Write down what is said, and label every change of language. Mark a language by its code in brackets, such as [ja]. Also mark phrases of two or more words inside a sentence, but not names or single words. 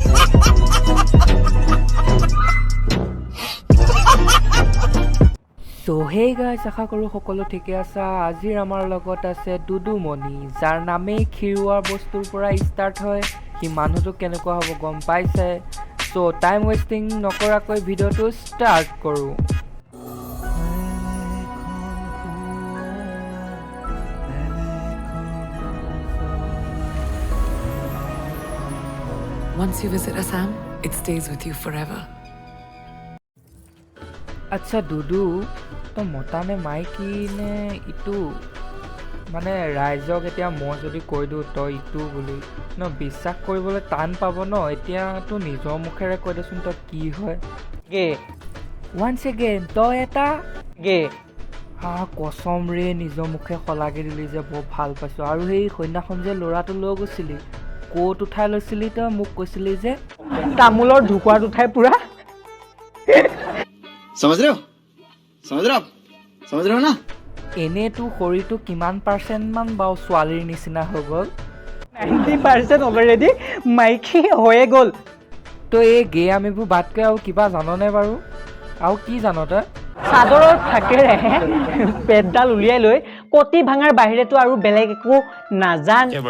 [en] So hey guys, [as] আশা কৰোঁ সকলো ঠিকে আছা। আজিৰ আমাৰ লগত আছে দুদুমণি, যাৰ নামেই খিৰুৱাৰ বস্তুৰ পৰা ষ্টাৰ্ট হয়। সি মানুহটো কেনেকুৱা হ'ব গম পাইছে। চ' [en] time wasting [as] নকৰাকৈ ভিডিঅ'টো ষ্টাৰ্ট কৰোঁ। [en] Once you visit Assam, it stays with you forever. [as] আচ্ছা দুদু, তই মতা নে মাইকী নে ইটো? মানে ৰাইজক এতিয়া মই যদি কৈ দিওঁ তই ইটো বুলি ন, বিশ্বাস কৰিবলৈ টান পাব ন। এতিয়া তোৰ নিজৰ মুখেৰে কৈ দেচোন তই কি হয়। গে [en] once again [as] তই এটা গে কচম ৰে, নিজৰ মুখে শলাগি দিলি যে বৰ ভাল পাইছোঁ। আৰু সেই সন্ধ্যাখন যে ল'ৰাটো লৈ গৈছিলি, ক'ত উঠাই লৈছিলি তই? মোক কৈছিলি যে তামোলৰ ঢুকুৱাত উঠাই পুৰা। [hi] समझ रहे हो समझ रहे हो ना? [as] এনেই তোৰ শৰীৰটো কিমান পাৰ্চেণ্টমান বাৰু ছোৱালীৰ নিচিনা হৈ গ'ল? 90% অলৰেডি মাইকী হৈয়ে গ'ল। তই এই গে আমিবোৰ বাদকৈ আৰু কিবা জাননে বাৰু? আৰু কি জান তই? চাদৰৰ ফাকেৰে পেটডাল উলিয়াই লৈ কটি ভাঙাৰ বাহিৰেতো আৰু বেলেগ একো নাজান।